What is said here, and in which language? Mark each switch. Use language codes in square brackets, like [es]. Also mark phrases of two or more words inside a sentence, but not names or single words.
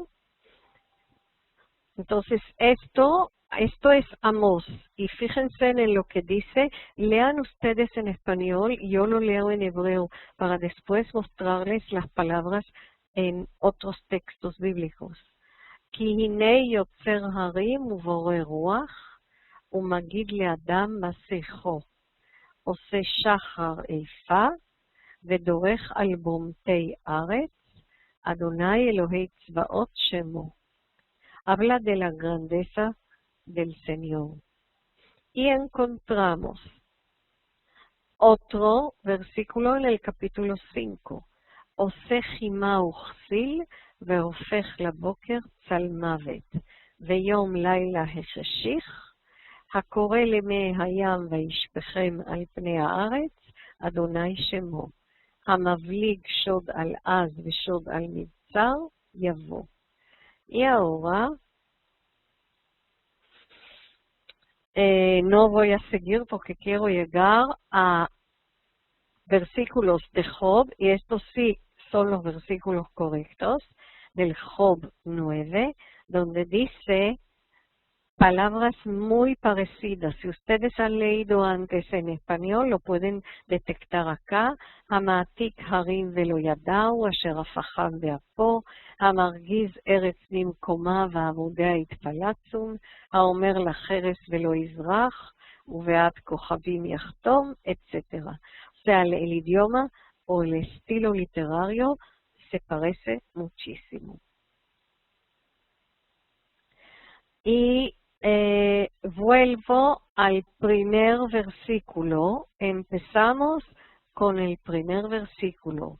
[es] Entonces, esto es Amós, y fíjense en lo que dice. Lean ustedes en español, yo lo leo en hebreo, para después mostrarles las palabras en otros textos bíblicos. [he] כי הנה יוצר הרים ובורא רוח ומגיד לאדם מה שחו עשה שחר עיפה, ודורך על ברומתי ארץ, אדני אלהי צבאות שמו. [es] Habla de la grandeza del Señor. Y encontramos otro versículo en el capítulo 5. [he] עשה כימה וכסיל והפך לבקר צלמות ויום לילה החשיך, הקורא למי הים וישפכם על פני הארץ, אדוני שמו. המבליג שוד על עז ושוד על מבצר, יבוא. [es] Y ahora, no voy a seguir porque quiero llegar a versículos de Job, y estos sí son los versículos correctos, del Job 9, donde dice palabras muy parecidas. Si ustedes han leído antes en español, lo pueden detectar acá. [he] המעתיק הרים ולא ידעו, אשר הפכם באפו, המרגיז ארץ במקומה ועמודיה יתפלצון, האומר לחרס ולא יזרח, ובעד כוכבים יחתום, [es] etc. O sea, el idioma o el estilo literario se parece muchísimo. Y vuelvo al primer versículo. Empezamos con el primer versículo.